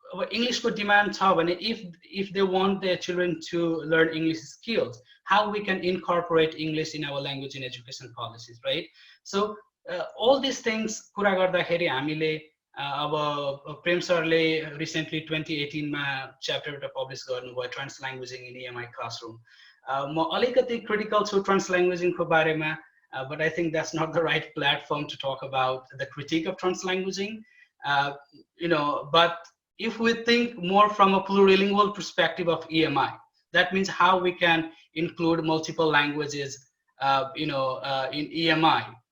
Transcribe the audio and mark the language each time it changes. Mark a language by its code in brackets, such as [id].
[en] English को demand छ भने if they want their children to learn English skills, how we can incorporate English in our language in education policies, right? [ne] So all these things कुरा गर्दाखेरि हामीले अब प्रेम सरले रिसेन्टली 2018 मा च्याप्टर एउटा पब्लिस गर्नुभयो ट्रान्स ल्याङ्ग्वेजिङ इन EMI क्लासरुम. म अलिकति क्रिटिकल छु ट्रान्स ल्याङ्ग्वेजिङको बारेमा, [en] but I think that's not the right platform to talk about the critique of trans languaging. But if we think more from a plurilingual perspective of EMI, that means how we can include multiple languages, in EMI.